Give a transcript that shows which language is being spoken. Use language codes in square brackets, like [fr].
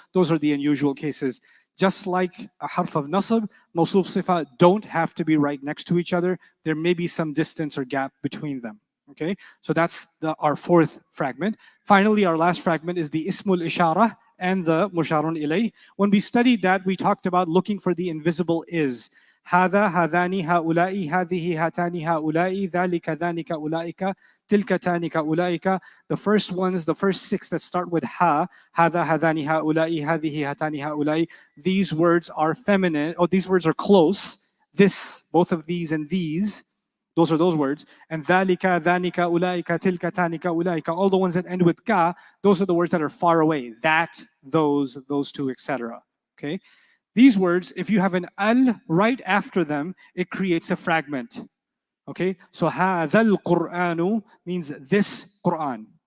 [en] Those are the unusual cases. Just like a harf of nasab, mawsuf sifa don't have to be right next to each other. There may be some distance or gap between them. Okay, so that's our 4th fragment. Finally, our last fragment is the ismul ishara and the musharun ilay. When we studied that, we talked about looking for the invisible is. [ar] هذا هذان هؤلاء هذه هاتان هؤلاء ذلك ذانك أولئك تلك تانك أولئك. [en] The first ones, the first six that start with ha, [ar] هذا هذان هؤلاء هذه هاتان هؤلاء. [en] These words are feminine, or these words are close. This, both of these and these, those are those words. And [ar] ذلك ذانك أولئك تلك تانك أولئك. [en] All the ones that end with ka, those are the words that are far away. That, those two, etc. Okay? These words, if you have an al right after them, it creates a fragment. Okay? So [ar] هذا القرآن [en] means this Quran.